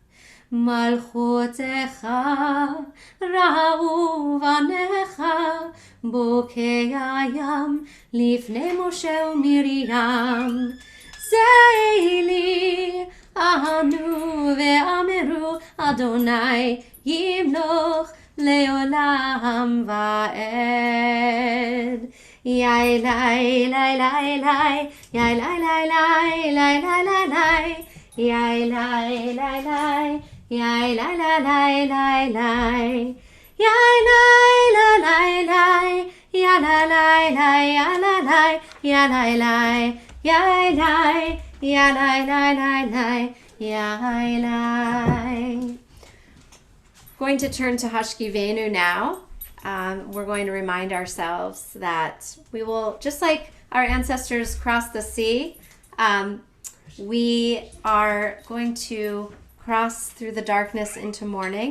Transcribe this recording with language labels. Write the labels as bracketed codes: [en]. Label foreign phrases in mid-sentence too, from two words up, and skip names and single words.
[he] מלכותך ראו בניך בוקי הים לפני משה ומרים זילי אהנו ואמרו אדוני ימלוך לעולם ועד יאי לי לי לי לי יאי לי לי לי לי לי לי יאי לי לי לי Yai lai lai lai lai lai, yai lai lai lai lai, yai lai lai lai, yai lai lai, yai lai, yai lai, yai lai lai lai lai, yai lai. [en] Going to turn to Hashkivenu now. We're going to remind ourselves that we will, just like our ancestors crossed the sea, we are going to cross through the darkness into morning.